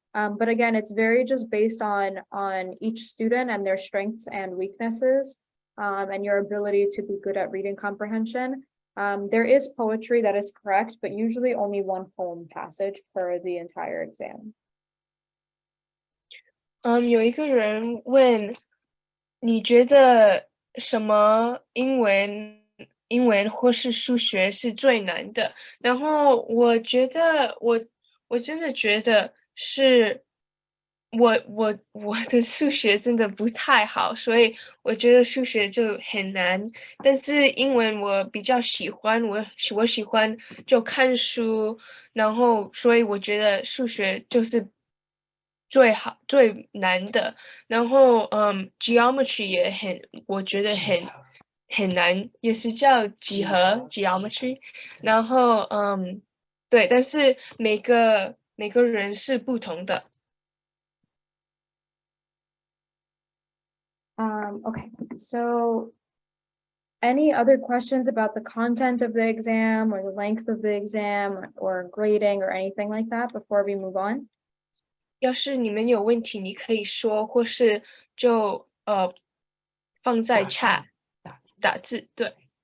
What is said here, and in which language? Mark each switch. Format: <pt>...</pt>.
<en>But again, it's very just based on each student and their strengths and weaknesses, and your ability to be good at reading comprehension. There is poetry, that is correct, but usually only 1 poem passage per the entire exam.</en> <zh>有一个人问，你觉得什么英文或是数学是最难的？然后我觉得我真的觉得是我的数学真的不太好，所以我觉得数学就很难。但是英文我比较喜欢，我喜欢就看书，然后所以我觉得数学就是最难的。然后geometry 也我觉得很难，也是叫几何 geometry。然后对，但是每个人是不同的。</zh> <en>Okay, so any other questions about the content of the exam or the length of the exam or grading or anything like that before we move on?</en> <zh>要是你们有问题，你可以说，或是就放在 chat 打字，对。</zh>